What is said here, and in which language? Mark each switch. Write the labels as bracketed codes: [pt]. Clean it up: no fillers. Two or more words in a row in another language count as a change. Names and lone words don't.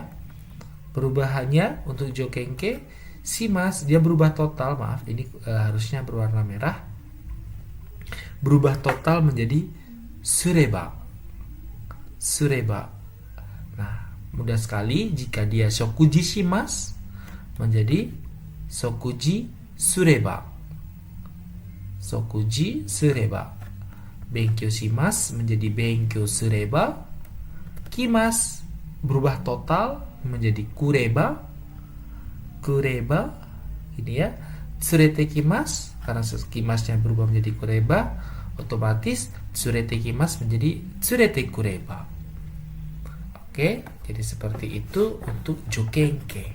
[id] Perubahannya untuk jokenke, shimas dia berubah total, maaf ini harusnya berwarna merah. Berubah total menjadi sureba. Sureba. Nah, mudah sekali jika dia [ja] 食事します [id] menjadi [ja] 食事すれば. 食事すれば. 勉強します menjadi 勉強すれば. [id] Kimas berubah total menjadi kureba. Kureba ini ya. [ja] 連れてきます, [id] karena kimasnya berubah menjadi kureba, otomatis tsurete kimas menjadi [ja] 連れてくれば. [id] Oke, jadi seperti itu untuk jokenke.